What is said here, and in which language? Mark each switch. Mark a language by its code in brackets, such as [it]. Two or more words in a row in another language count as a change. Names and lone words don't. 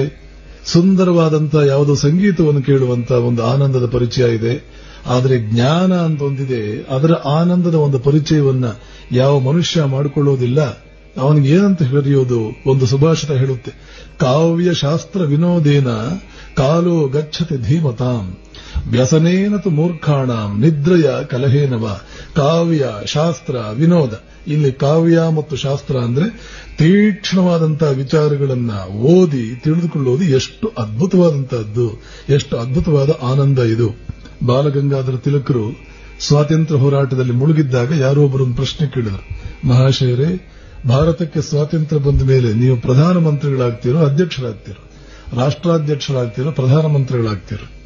[kn] ಸುಂದರವಾದಂತಹ ಯಾವುದೋ ಸಂಗೀತವನ್ನು ಕೇಳುವಂತಹ ಒಂದು ಆನಂದದ ಪರಿಚಯ ಇದೆ. ಆದರೆ ಜ್ಞಾನ ಅಂತ ಒಂದಿದೆ, ಅದರ ಆನಂದದ ಒಂದು ಪರಿಚಯವನ್ನ ಯಾವ ಮನುಷ್ಯ ಮಾಡಿಕೊಳ್ಳೋದಿಲ್ಲ. ಅವನಿಗೆ ಏನಂತ ಕರೆಯೋದು? ಒಂದು ಸುಭಾಷಿತ ಹೇಳುತ್ತೆ, [sa] ಕಾವ್ಯ ಶಾಸ್ತ್ರ ವಿನೋದೇನ ಕಾಲೋ ಗಚ್ಚತಿ ಧೀಮತಾಂ ವ್ಯಸನೇನ ತು ಮೂರ್ಖಾಣಾಂ ನಿದ್ರೆಯ ಕಲಹೇನವ. ಕಾವ್ಯ ಶಾಸ್ತ್ರ ವಿನೋದ, [kn] ಇಲ್ಲಿ ಕಾವ್ಯ ಮತ್ತು ಶಾಸ್ತ್ರ ಅಂದ್ರೆ ತೀಕ್ಷ್ಣವಾದಂತಹ ವಿಚಾರಗಳನ್ನ ಓದಿ ತಿಳಿದುಕೊಳ್ಳುವುದು ಎಷ್ಟು ಅದ್ಭುತವಾದಂತಹದ್ದು, ಎಷ್ಟು ಅದ್ಭುತವಾದ ಆನಂದ ಇದು. ಬಾಲಗಂಗಾಧರ ತಿಲಕರು ಸ್ವಾತಂತ್ರ್ಯ ಹೋರಾಟದಲ್ಲಿ ಮುಳುಗಿದ್ದಾಗ ಯಾರೋ ಒಬ್ಬರೊಂದು ಪ್ರಶ್ನೆ ಕೇಳಿದರು, ಮಹಾಶಯರೇ, ಭಾರತಕ್ಕೆ ಸ್ವಾತಂತ್ರ್ಯ ಬಂದ ಮೇಲೆ ನೀವು ಪ್ರಧಾನಮಂತ್ರಿಗಳಾಗ್ತೀರೋ, ಅಧ್ಯಕ್ಷರಾಗ್ತೀರೋ, ರಾಷ್ಟ್ರಾಧ್ಯಕ್ಷರಾಗ್ತೀರೋ, ಪ್ರಧಾನಮಂತ್ರಿಗಳಾಗ್ತೀರೋ?